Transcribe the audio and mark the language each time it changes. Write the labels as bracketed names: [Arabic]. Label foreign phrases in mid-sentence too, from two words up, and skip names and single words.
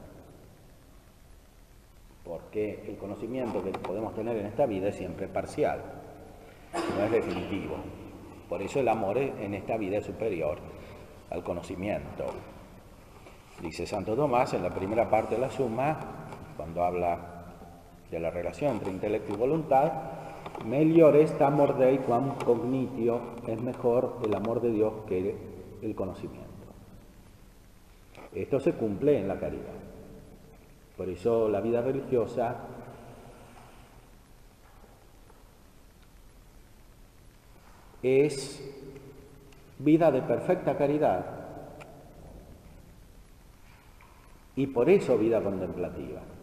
[Spanish] Porque el conocimiento que podemos tener en esta vida es siempre parcial, no es definitivo. Por eso el amor en esta vida es superior al conocimiento. Dice Santo Tomás en la primera parte de la Suma, cuando habla de la relación entre intelecto y voluntad: [Latin] melior est amor Dei quam cognitio, [Spanish] es mejor el amor de Dios que el conocimiento. Esto se cumple en la caridad. Por eso la vida religiosa es vida de perfecta caridad y por eso vida contemplativa.